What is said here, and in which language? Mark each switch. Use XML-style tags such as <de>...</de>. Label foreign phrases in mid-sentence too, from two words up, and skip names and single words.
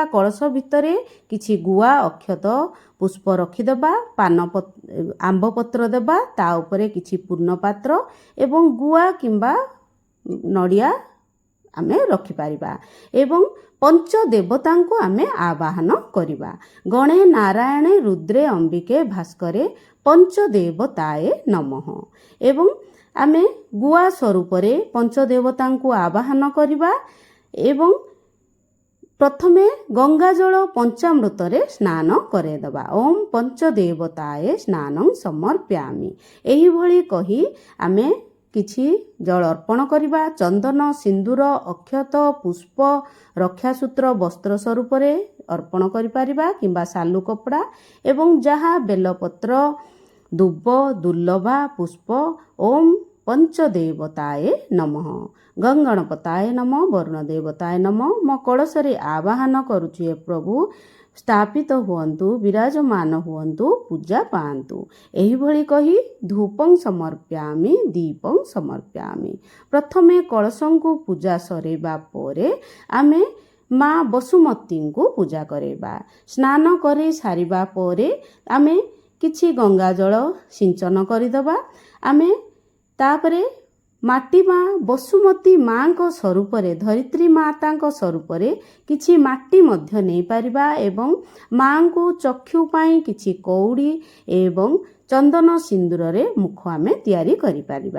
<or>କଳସ ଭିତରେ କିଛି ଗୁଆ, ଅକ୍ଷତ, ପୁଷ୍ପ ରଖିଦବା, ଆମ୍ବ ପତ୍ର ଦେବା, ତା ଉପରେ କିଛି ପୂର୍ଣ୍ଣ ପାତ୍ର ଏବଂ ଗୁଆ କିମ୍ବା ନଡ଼ିଆ ଆମେ ରଖି ପାରିବା। ଏବଂ ପଞ୍ଚ ଦେବତାଙ୍କୁ ଆମେ ଆବାହନ କରିବା।</or> <sa>गणे, नारायणे, रुद्रे, अंबिके, भास्करे पंच देवताए नमः।</sa> <or>ଏବଂ ଆମେ ଗୁଆ ସ୍ୱରୂପ ରେ ପଞ୍ଚ ଦେବତାଙ୍କୁ ଆବାହନ କରିବା। ଏବଂ ପ୍ରଥମେ ଗଙ୍ଗା ଜଳ ପଞ୍ଚାମୃତ ରେ ସ୍ନାନ କରେଦବା।</or> <sa>ओम पंच देवताए स्नानं समर्प्यामि</sa> <or>ଏହି ଭଳି କହି ଆମେ କିଛି ଜଳ ଅର୍ପଣ କରିବା। ଚନ୍ଦନ, ସିନ୍ଦୁର, ଅକ୍ଷତ, ପୁଷ୍ପ, ରକ୍ଷାସୂତ୍ର ବସ୍ତ୍ର ସ୍ୱରୂପ ରେ ଅର୍ପଣ କରି ପାରିବା କିମ୍ବା ସାଲୁ କପଡ଼ା ଏବଂ ଯାହା ବେଲପତ୍ର, ଦୁବ, ଦୁର୍ଲଭା ପୁଷ୍ପ।</or> <sa>ओम पंच देवताए नमः, गंगणपताय नमः, वरुण देवताय नमः।</sa> <or>ମ କଳସରେ ଆବାହନ କରୁଛି ହେ ପ୍ରଭୁ ସ୍ଥାପିତ ହୁଅନ୍ତୁ, ବିରାଜମାନ ହୁଅନ୍ତୁ, ପୂଜା ପାଆନ୍ତୁ। ଏହି ଭଳି କହି</or> <sa>धूपं समर्प्यामि, दीपं समर्प्यामि।</sa> <or>ପ୍ରଥମେ କଳସଙ୍କୁ ପୂଜା ସରେବା ପରେ ଆମେ ମା ବସୁମତୀଙ୍କୁ ପୂଜା କରାଇବା। ସ୍ନାନ କରି ସାରିବା ପରେ ଆମେ କିଛି ଗଙ୍ଗା ଜଳ ସିଞ୍ଚନ କରିଦେବା। ଆମେ ତାପରେ ମାଟି ମା ବସୁମତୀ ମାଙ୍କ ସ୍ୱରୂପରେ, ଧରିତ୍ରୀ ମାତାଙ୍କ ସ୍ୱରୂପରେ କିଛି ମାଟି ମଧ୍ୟ ନେଇପାରିବା ଏବଂ ମାଙ୍କୁ ଚକ୍ଷୁ ପାଇଁ କିଛି କଉଡ଼ି ଏବଂ ଚନ୍ଦନ ସିନ୍ଦୁରରେ ମୁଖ ଆମେ ତିଆରି କରିପାରିବା।</or>